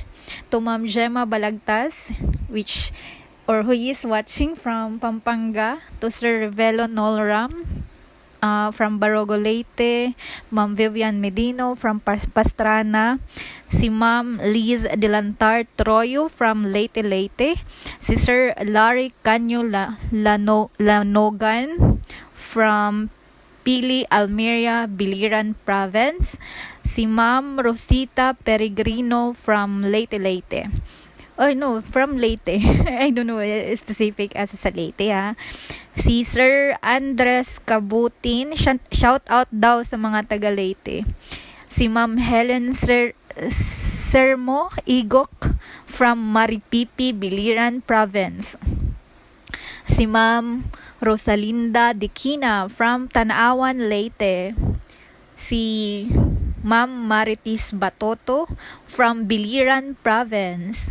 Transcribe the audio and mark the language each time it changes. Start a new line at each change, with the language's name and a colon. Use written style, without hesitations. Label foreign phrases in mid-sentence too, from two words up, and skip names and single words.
English: To Ma'am Gemma Balagtas, who is watching from Pampanga, to Sir Revelo Nolram from Barogo Leyte, Ma'am Vivian Medino from Pastrana, si Ma'am Liz Delantar Troyo from Leyte Leyte, si Sir Larry Canyo Lanogan from Pili, Almeria, Biliran Province, si Ma'am Rosita Peregrino from Leyte. Oh no, from Leyte. I don't know specific as sa Leyte ha.
Filipino: Si Sir Andres Cabutin,
English: shout out
Filipino: daw sa mga taga Leyte.
English: Si Ma'am Helen Sermo Igok from Maripipi, Biliran Province. Si Ma'am Rosalinda Dikina from Tanaawan, Leyte. Si Ma'am Maritis Batoto from Biliran Province.